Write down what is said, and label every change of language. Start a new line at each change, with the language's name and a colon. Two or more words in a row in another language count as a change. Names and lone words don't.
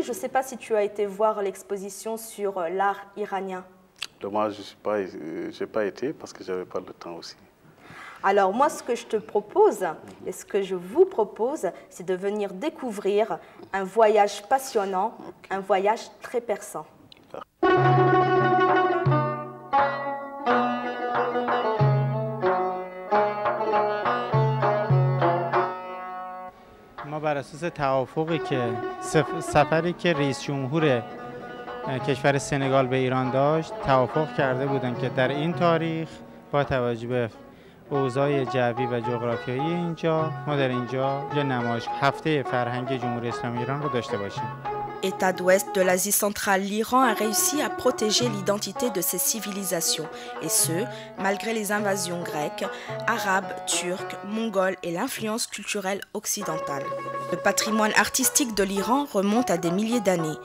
French: Je ne sais pas si tu as été voir l'exposition sur l'art iranien. Dommage, je n'ai pas été parce que je n'avais pas le temps aussi. Alors moi, ce que je te propose, et ce que je vous propose, c'est de venir découvrir un voyage passionnant, un voyage très perçant.
Persian: ما بر اساس توافقی که سفری که رئیس جمهور کشور سنگال به ایران داشت توافق کرده بودند که در این تاریخ با توجه به اوضاع جوی و جغرافیایی اینجا ما در اینجا یه نمایش هفته فرهنگ جمهوری اسلامی ایران رو داشته باشیم.
French: État d'ouest de l'Asie centrale, l'Iran a réussi à protéger l'identité de ses civilisations, et ce, malgré les invasions grecques, arabes, turques, mongoles et l'influence culturelle occidentale. Le patrimoine artistique de l'Iran remonte à des milliers d'années.